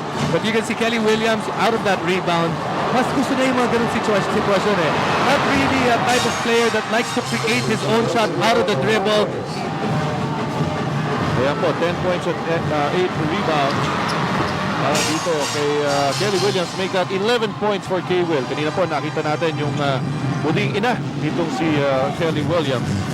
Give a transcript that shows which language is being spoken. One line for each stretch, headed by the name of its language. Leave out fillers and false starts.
English: But you can see Kelly Williams out of that rebound.
Filipino: Mas gusto na yung mga ganun sitwasyon eh.
English: Not really a type of player that likes to create his own shot out of the dribble.
Filipino: Ayan po, 10 points at 8 rebounds. Parang dito kay
English: Kelly Williams, make that 11 points for K-Will.
Filipino: Kanina po nakita natin yung muling ina ditong si Kelly Williams.